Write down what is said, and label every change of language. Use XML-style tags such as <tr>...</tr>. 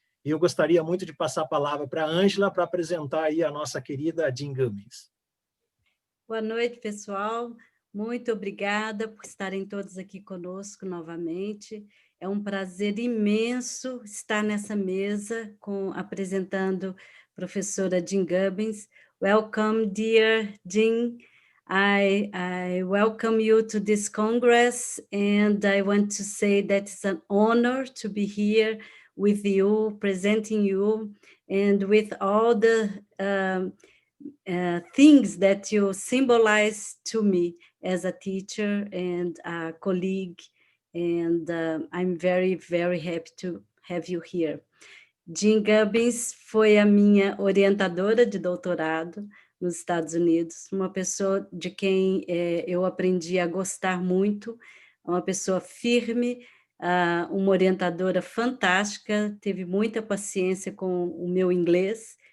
<pt>Eu gostaria muito de passar a palavra para a Ângela para apresentar aí a nossa querida Jean Gubbins. Boa noite, pessoal. Muito obrigada por estarem todos aqui conosco novamente. É um prazer imenso estar nessa mesa apresentando a professora Jean Gubbins.</pt> <en>Welcome, dear Jean. I welcome you to this Congress, and I want to say that it's an honor to be here with you, presenting you, and with all the things that you symbolize to me as a teacher and a colleague, and I'm very, very happy to have you here.</en> <pt>Jean Gubbins foi a minha orientadora de doutorado nos Estados Unidos, uma pessoa de quem eu aprendi a gostar muito, uma pessoa firme, uma orientadora fantástica, teve muita paciência com o meu inglês.</pt>